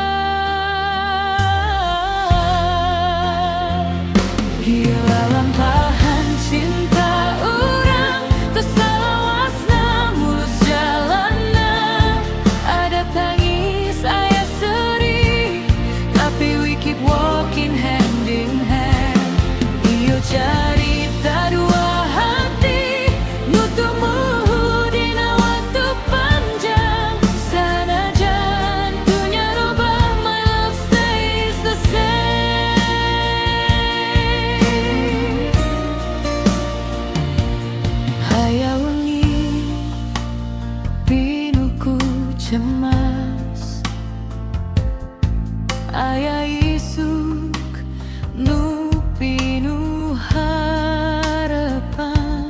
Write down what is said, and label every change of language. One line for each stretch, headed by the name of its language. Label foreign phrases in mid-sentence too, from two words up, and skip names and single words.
Sundanese: Gila lampahan cinta urang teu salawasna mulus jalanna. Ada tangis, aya sedih, tapi
English: we keep walking hand in hand.
Sundanese: Ieu carita dua hati nu tumbuh dina waktu panjang. Sanajan dunya robah,
English: my love stays the same.
Sundanese: Hayang wengi pinuku cemas, aya isuk nu pinuh harapan.